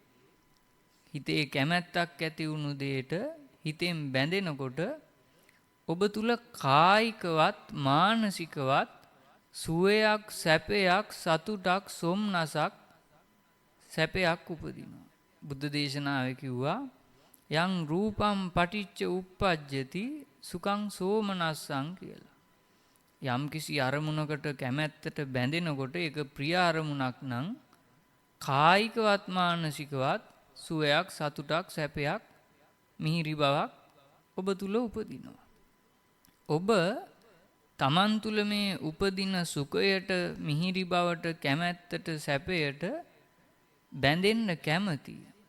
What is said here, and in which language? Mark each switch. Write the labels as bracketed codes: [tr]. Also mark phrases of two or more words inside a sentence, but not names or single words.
[si] හිතේ කැමැත්තක් ඇති වුණු දෙයට හිතෙන් බැඳෙනකොට ඔබ තුල කායිකවත් මානසිකවත් සුවයක්, සැපයක්, සතුටක්, සොම්නසක්, සැපයක් උපදිනවා. බුද්ධ දේශනාවේ කිව්වා [pi] යං රූපම් පටිච්ච උප්පජ්ජති සුඛං සෝමනස්සං [si] කියලා. යම් කිසි අරමුණකට කැමැත්තට බැඳෙනකොට ඒක ප්‍රිය අරමුණක් නම් කායිකවත් මානසිකවත් සුවයක්, සතුටක්, සැපයක්, මිහිරි බවක් ඔබ තුල උපදිනවා. ඔබ තමන් තුල මේ උපදින සුඛයට, මිහිරි බවට, කැමැත්තට, සැපයට බැඳෙන්න කැමතියි.